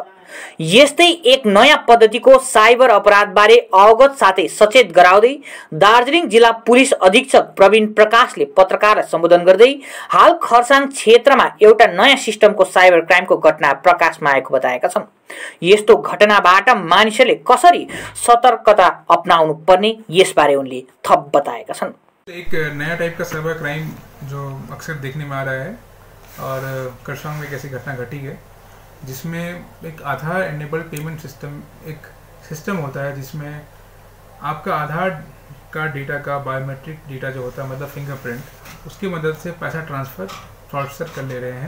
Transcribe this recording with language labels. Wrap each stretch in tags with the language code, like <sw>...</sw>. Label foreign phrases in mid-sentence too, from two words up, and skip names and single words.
<ne>यस्तै एक नयाँ पद्धतिको साइबर अपराधबारे अवगत साथै सचेत गराउँदै दार्जिलिङ जिल्ला पुलिस अधीक्षक प्रवीण प्रकाशले पत्रकारलाई सम्बोधन गर्दै हाल खरसाङ क्षेत्रमा एउटा नयाँ सिस्टमको</ne> <en>cyber crimeको</en> <ne>घटना प्रकाशमा आएको बताएका छन्। यस्तो घटनाबाट मानिसहरूले कसरी सतर्कता अपनाउनु पर्ने यसबारे उनले थप बताएका छन्।</ne> <hi>एक नया टाइप का</hi> <en>cyber crime</en> <hi>जो अक्सर देखने में आ रहा है और खरसाङ में एक ऐसी घटना घटी है जिसमें एक आधार एनेबल्ड पेमेंट सिस्टम, एक सिस्टम होता है जिसमें आपका आधार का डेटा का</hi> <en>biometric data</en> <hi>जो होता है, मतलब फिंगरप्रिंट, उसकी मदद से पैसा</hi> <en>transfer fraudster</en> <hi>कर ले रहे हैं।</hi>